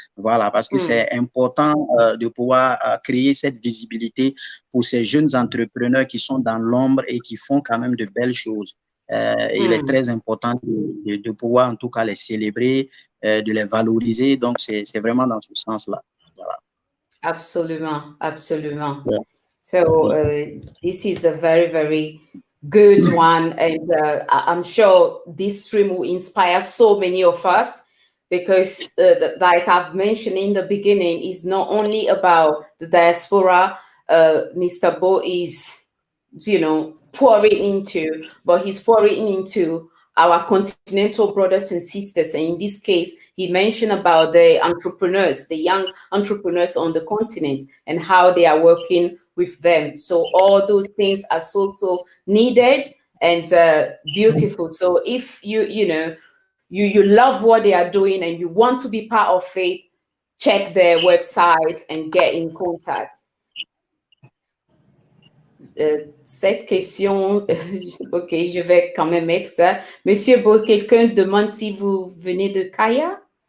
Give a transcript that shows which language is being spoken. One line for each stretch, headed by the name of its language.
French: Voilà, parce que c'est important de pouvoir créer cette visibilité pour ces jeunes entrepreneurs qui sont dans l'ombre et qui font quand même de belles choses. Il est très important de pouvoir en tout cas les célébrer, de les valoriser. Donc, c'est vraiment dans ce sens-là. Voilà. Absolument, absolument. Yeah.
English: So this is a very, very good one. And I'm sure this stream will inspire so many of us because like I've mentioned in the beginning, it's not only about the diaspora. Mr. Beau is, pouring into, but he's pouring into our continental brothers and sisters. And in this case, he mentioned about the entrepreneurs, the young entrepreneurs on the continent and how they are working with them. So all those things are so needed and beautiful. So if you love what they are doing and you want to be part of it, check their website and get in contact.
French: Cette question, ok, je vais quand même mettre ça. Monsieur Beau, quelqu'un demande si vous venez de Kaya?